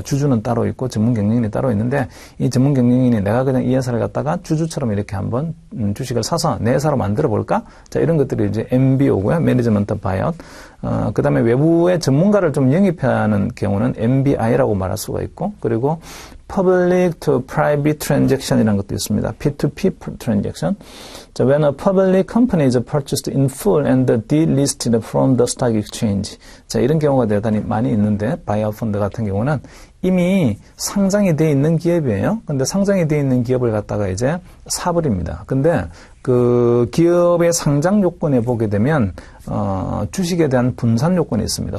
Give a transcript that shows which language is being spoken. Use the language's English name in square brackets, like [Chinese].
[Korean] 주주는 따로 있고 전문 경영인이 따로 있는데 이 전문 경영인이 내가 그냥 이 회사를 갖다가 주주처럼 이렇게 한번 주식을 사서 내 회사로 만들어 볼까? 자, 이런 것들이 이제 MBO고요. 매니지먼트 바이아웃. 그 다음에 외부의 전문가를 좀 영입하는 경우는 MBI라고 말할 수가 있고, 그리고 Public to Private Transaction이라는 것도 있습니다. [English] P2P Transaction. 자, when a public company is purchased in full and delisted from the stock exchange. [Korean] 자, 이런 경우가 대단히 많이 있는데, 바이아웃 펀드 같은 경우는 이미 상장이 돼 있는 기업이에요. 근데 상장이 돼 있는 기업을 갖다가 이제 사버립니다. 근데 그 기업의 상장 요건에 보게 되면 주식에 대한 분산 요건이 있습니다.